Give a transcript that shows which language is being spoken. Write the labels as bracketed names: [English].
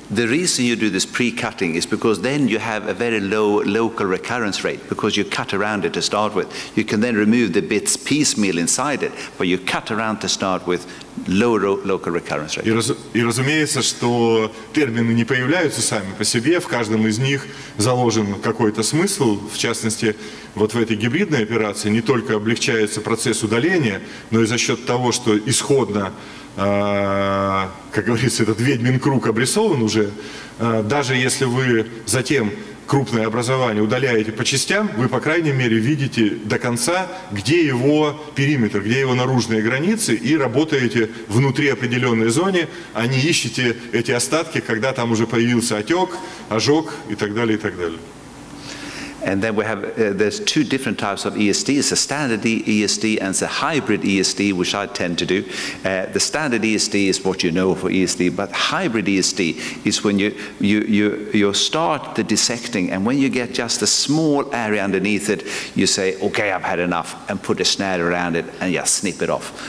[English] The reason you do this pre-cutting is because then you have a very low local recurrence rate, because you cut around it to start with. You can then remove the bits piecemeal inside it, but you cut around to start with, lower local recurrence rate. [Russian] И разумеется, что термины не появляются сами по себе, в каждом из них заложен какой-то смысл, в частности, вот в этой гибридной операции не только облегчается процесс удаления, но и за счет того, что исходно, как говорится, этот ведьмин круг обрисован уже, даже если вы затем крупное образование удаляете по частям, вы, по крайней мере, видите до конца, где его периметр, где его наружные границы, и работаете внутри определенной зоны, а не ищете эти остатки, когда там уже появился отек, ожог и так далее, и так далее. [English] And then we have, there's two different types of ESD. It's a standard ESD and it's a hybrid ESD, which I tend to do. The standard ESD is what you know for ESD, but hybrid ESD is when you start the dissecting, and when you get just a small area underneath it, you say, okay, I've had enough, and put a snare around it and just snip it off.